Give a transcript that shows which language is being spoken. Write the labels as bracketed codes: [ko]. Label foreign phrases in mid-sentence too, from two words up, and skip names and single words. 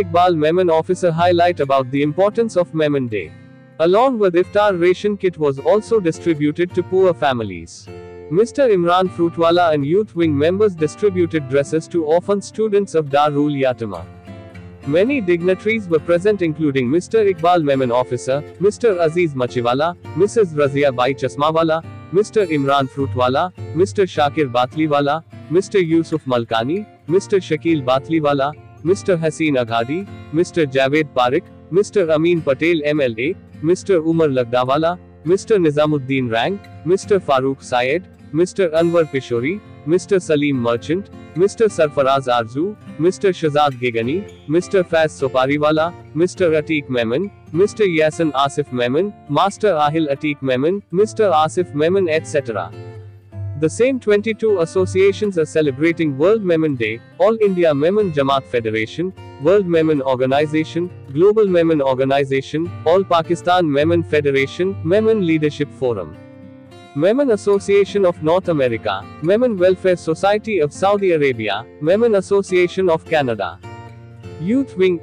[en] Iqbal Memon officer highlight about the importance of Memon Day. Along with Iftar ration kit was also distributed to poor families. Mr. Imran Fruitwala and youth wing members distributed dresses to orphan students of Darul Yatima. Many dignitaries were present including Mr. Iqbal Memon officer, Mr. Aziz Machiwala, Mrs. Razia Bai Chasmawala, Mr. Imran Fruitwala, Mr. Shakir Batliwala, Mr. Yusuf Malkani, Mr. Shakil Batliwala, Mr. Haseen Aghadi, Mr. Javed Parik, Mr. Amin Patel MLA, Mr. Umar Lagdawala, Mr. Nizamuddin Rang, Mr. Farooq Syed, Mr. Anwar Pishori, Mr. Salim Merchant, Mr. Sarfaraz Arzu, Mr. Shazad Gigani, Mr. Faiz Sopariwala, Mr. Atiq Memon, Mr. Yasin Asif Memon, Master Ahil Atiq Memon, Mr. Asif Memon etc. The same 22 associations are celebrating World Memon Day, All India Memon Jamaat Federation, World Memon Organization, Global Memon Organization, All Pakistan Memon Federation, Memon Leadership Forum, Memon Association of North America, Memon Welfare Society of Saudi Arabia, Memon Association of Canada, Youth Wing